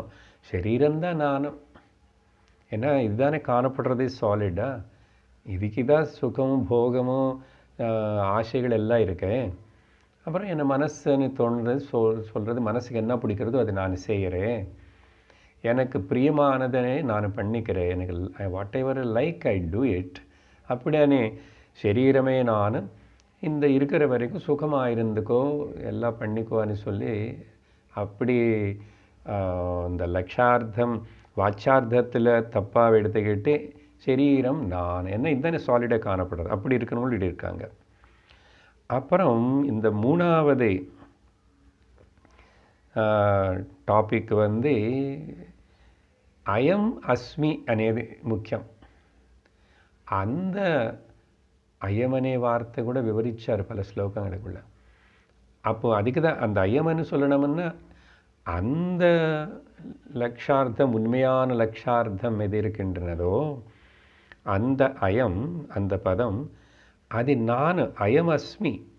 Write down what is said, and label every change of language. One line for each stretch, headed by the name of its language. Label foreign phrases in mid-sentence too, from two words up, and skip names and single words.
Tamil: சரீரம்தான் நானும், ஏன்னா இதுதானே காணப்படுறது சாலிடா, இதுக்கு தான் சுகமும் போகமும் ஆசைகள் எல்லாம் இருக்கு. அப்புறம் என்ன மனசுன்னு தோன்றது சொல்கிறது, மனசுக்கு என்ன பிடிக்கிறதோ அதை நான் செய்கிறேன், எனக்கு பிரியமானதனே நான் பண்ணிக்கிறேன், எனக்கு
English: whatever like I do it.
Tamil: அப்படியானே சரீரமே நான், இந்த இருக்கிற வரைக்கும் சுகமாக இருந்துக்கோ, எல்லாம் பண்ணிக்கோன்னு சொல்லி அப்படி இந்த லக்ஷார்த்தம் வாச்சார்த்தத்தில் தப்பாக எடுத்துக்கிட்டு சரீரம் நான் என்ன இதுதானே சாலிடாக காணப்படுறது, அப்படி இருக்கிறவங்களும் இருக்காங்க. அப்புறம் இந்த 3வது டாபிக் வந்து
Sanskrit: अयम् अस्मि
Telugu: అనేది ముఖ్యం.
Tamil: அந்த அயம் అనే வார்த்தை கூட விவரிச்சார் பல ஸ்லோகங்களுக்குள்ள. அப்போது அதுக்கு தான் அந்த அயம்னு சொல்லணும்னா, அந்த லக்ஷார்த்தம், உண்மையான லக்ஷார்த்தம் எது இருக்கின்றனதோ அந்த அயம், அந்த பதம், அது நான்
Sanskrit: अयम् अस्मि.